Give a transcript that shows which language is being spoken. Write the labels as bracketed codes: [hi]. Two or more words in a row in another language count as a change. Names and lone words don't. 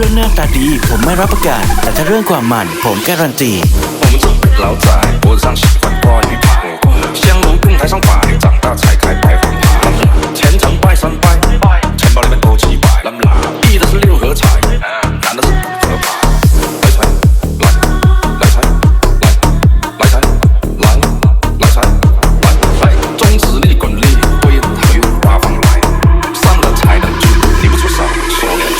[th] ตาดีผมไม่รับประกันแต่ถ้าเรื่องความมันผมการันตี [zh] 我们这辈老仔脖子上喜欢挂鱼牌，香炉供台上摆，长大才开白黄牌。前程拜三拜，钱包里面多几百，一的是六合彩，男的是赌和牌。来财，来来财，来来财，来来财，来来，中指力滚力，对应他运八方来，上了才能进，你不出手说连财。